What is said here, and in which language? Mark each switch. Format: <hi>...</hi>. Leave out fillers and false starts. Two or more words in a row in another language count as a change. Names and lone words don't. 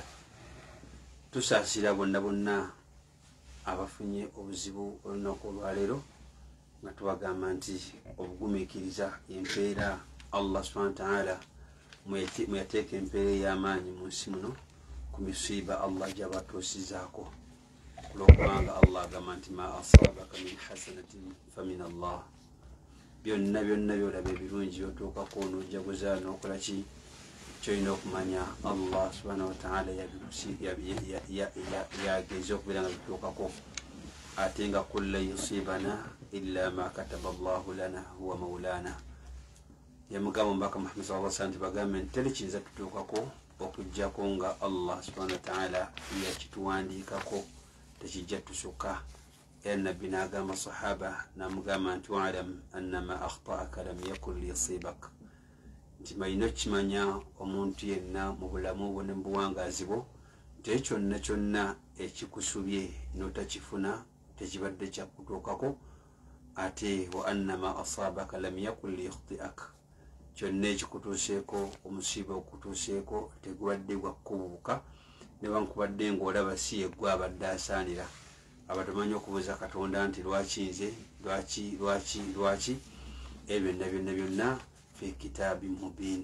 <lg>Tusaasira bonna bonna abafunye obuzibu olunaku olwaleero nga tubagamba nti obugumiikiriza empeera</lg> <ar>الله سبحانه وتعالى</ar> <lg>muyateeka empeera ey'amaanyi mu nsi muno ku misiiba Allah gy'abatuusizaako. Olwokubanga Allah agamba nti</lg> <ar>ما أصابك من حسنة فمن الله,</ar> <lg>byonna byonna byolaba ebirungi byotuukako n'ojaguza n'okola ki kyolina okumanya</lg> <ar>الله سبحانه وتعالى</ar> <lg>yageza okubeera nga bituukako. Ate nga</lg> <ar>قل لن يصيبنا إلا ما كتب الله لنا هو مولانا.</ar> <lg>Yamugamba Omubaka Muhammad</lg> <ar>صلى الله عليه وسلم</ar> <lg>bagambe nti teri kiyinza tutuukako okuggyako nga</lg> <ar>الله سبحانه وتعالى</ar> <lg>yakituwandiikako, tekijja tusukka. Era nabbi n'agamba sahaba n'amugamba nti</lg> <ar>واعلم أنما أخطأك لم يكن ليصيبك,</ar> <lg>nti malina okimanya omuntu yenna mu bulamu bwo ne mu buwangaazi bwo nti kyonna kyonna ekikusubye n'otakifuna tekibadde kyakutuukako. Ate</lg> <ar>وأنما أصابك لم يكن ليخطئك,</ar> <lg>kyonna ekikutuuseeko omusiiba okutuuseeko tegubadde gwakkubuuka newankubadde ng'olaba si ye gwe abadde asaanira. Abatamanyi okubuuza Katonda nti lwaki nze, lwaki ebyo byonna byonna</lg> <ar>في كتاب مبين.</ar>